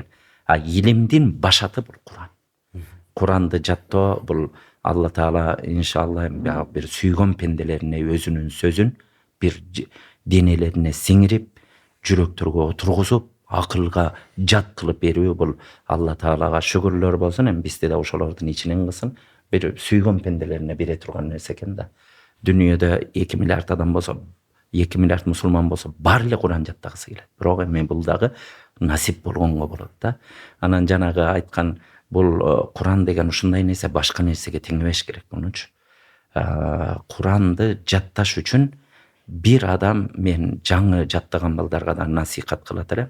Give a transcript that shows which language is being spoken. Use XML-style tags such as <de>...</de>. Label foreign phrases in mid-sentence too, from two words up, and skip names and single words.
<ky>Илимдин башаты бул Куран. Куранды жаттоо бул Алла Таала иншалла бир сүйгөн пенделерине өзүнүн сөзүн бир денелерине сиңирип, жүрөктөргө отургузуп, акылга жат кылып берүү бул Алла Таалага шүгүрлөр болсун, эми бизди да ошолордун ичинен кылсын, бир сүйгөн пенделерине бере турган нерсе экен да. Дүйнөдө 2 миллиард адам болсо, 2 миллиард мусулман болсо, бары Куран жаттагысы келет. Бирок эми бул дагы насип болгонго болот да. Анан жанагы айткан бул Куран деген ушундай нерсе, башка нерсеге теңебеш керек муну үчүн. Куранды жатташ үчүн бир адам, мен жаңы жаттаган балдарга да насихат кылат элем.</ky>